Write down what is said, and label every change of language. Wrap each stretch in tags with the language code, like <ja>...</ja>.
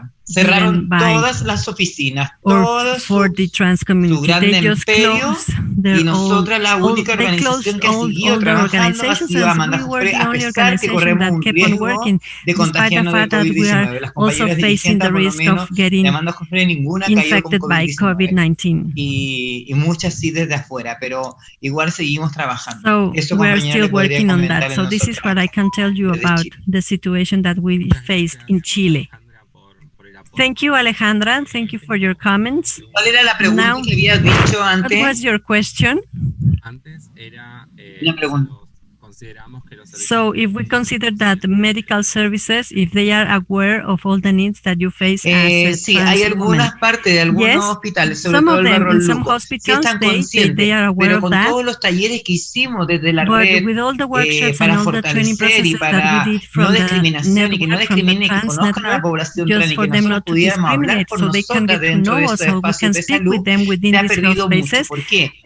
<es>cerraron todas las oficinas, todos su gran imperio, y nosotras la única organización que ha seguido trabajando ha sido Amanda Joffre, a pesar que corremos un riesgo de contagiarnos del COVID-19. Las compañeras dirigentes, por lo menos, de Amanda Joffre, ninguna cayó con COVID-19, y muchas sí desde afuera, pero igual seguimos trabajando. Eso, compañera, le podría comentar en nosotros.</es> <en>This is what I can tell you about the situation that we faced in Chile. Thank you, Alejandra. Thank you for your comments.</en> <es>¿Cuál era la pregunta que habías dicho antes?</es> <en>What was your question?</en> <es>Antes era la pregunta.</es> <en>So if we consider that medical services, if they are aware of all the needs that you face as a</en> <es>sí, hay algunas partes de algunos hospitales, sobre todo el Barro Luco, sí están conscientes, pero con todos los talleres que hicimos desde la red para fortalecer y para no discriminación y que no discriminen, que conozcan a la población trans y que nosotros pudiéramos hablar por nosotras dentro de estos espacios de salud, se ha perdido mucho. ¿Por qué?</es>